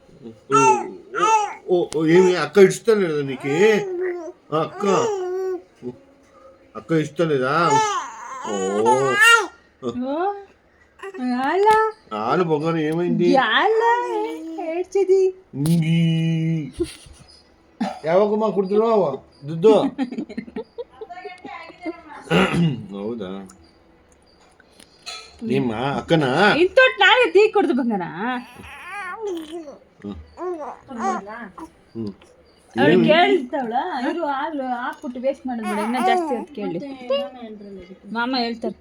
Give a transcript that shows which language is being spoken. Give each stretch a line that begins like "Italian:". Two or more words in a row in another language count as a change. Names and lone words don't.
Telugu: ఏమి అక్క ఇస్తలేదా నీకు? అక్క అక్క ఇస్తలేదా? ఆలు బొగ్గరు ఏమైంది? ఏడ్చేది
Kannada: ಯಾವಾಗ ಮಾ ಕುಡ್ತಿರೋ ದುಡ್ಡು? ಹೌದಾ? ನಿಮ್ಮ ಅಕ್ಕನ ಇಂತೊಟ್ಟು ನಾಳೆ ಟೀ ಕೊಡ್ದು ಬಂಗಾರ. ಅವಳು ಕೇಳ್ತಾವಳ ಇರು ಹಾಲು ಹಾಕ್ಬಿಟ್ಟು ವೇಸ್ಟ್ ಮಾಡೋದು ಬೇಡ, ಇನ್ನೂ ಜಾಸ್ತಿ ಹೊತ್ತು ಕೇಳಿ ಮಾಮ ಹೇಳ್ತಾರೆ.